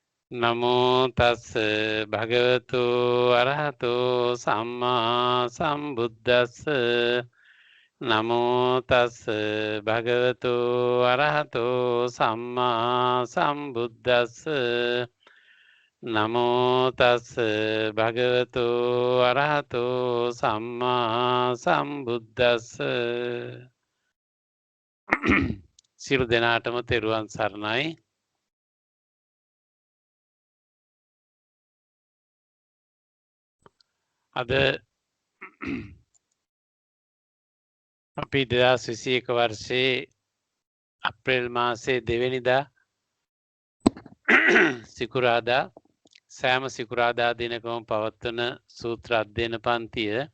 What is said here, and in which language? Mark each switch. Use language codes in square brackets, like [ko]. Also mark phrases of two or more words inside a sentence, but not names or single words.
[pi] නමෝ තස් භගවතු අරහතෝ සම්මා සම්බුද්දස්ස නමෝ තස් භගවතු අරහතෝ සම්මා සම්බුද්දස්ස නමෝ තස් භගවතු අරහතෝ සම්මා සම්බුද්දස්ස [si] සියලු දෙනාටම තෙරුවන් සරණයි. අද අපි 2021 වර්ෂයේ අප්‍රේල් මාසයේ 2 වෙනිදා සිකුරාදා සෑම සිකුරාදා දිනකම පවත්වන සූත්‍ර අධ්‍යයන පන්තිය